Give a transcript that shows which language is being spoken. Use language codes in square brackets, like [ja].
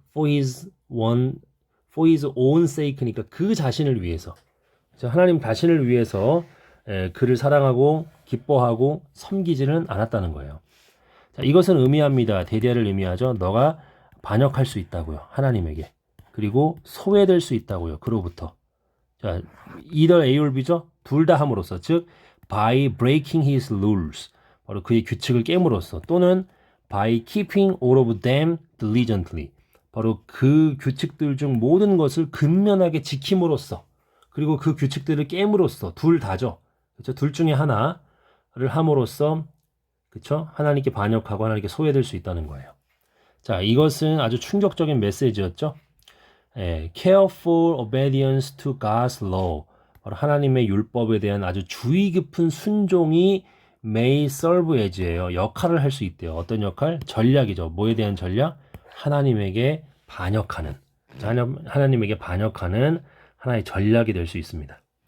[en] For his own sake니까 [ko] 그 자신을 위해서. 그래서 하나님 자신을 위해서 그를 사랑하고 기뻐하고 섬기지는 않았다는 거예요. 자, 이것은 의미합니다. 대리아를 의미하죠. 너가 반역할 수 있다고요. 하나님에게. 그리고 소외될 수 있다고요. 그로부터. [en] 자, either A or B죠. [ko] 둘 다 함으로써. 즉 [en] by breaking his rules. [ko] 바로 그의 규칙을 깨물어서. [en] 또는 by keeping all of them diligently. [ko] 바로 그 규칙들 중 모든 것을 근면하게 지킴으로써. 그리고 그 규칙들을 깨물어서. 둘 다죠. 그렇죠? 둘 중에 하나를 함으로써, 그렇죠? 하나님께 반역하고 하나님께 소외될 수 있다는 거예요. 자, 이것은 아주 충격적인 메시지였죠. [en] Careful obedience to God's law. [ko] 바로 하나님의 율법에 대한 아주 주의 깊은 순종이 [en] may serve as [ko] 예요. 역할을 할 수 있대요. 어떤 역할? 전략이죠. 뭐에 대한 전략? 하나님에게 반역하는. 하나님에게 반역하는 하나의 전략이 될 수 있습니다.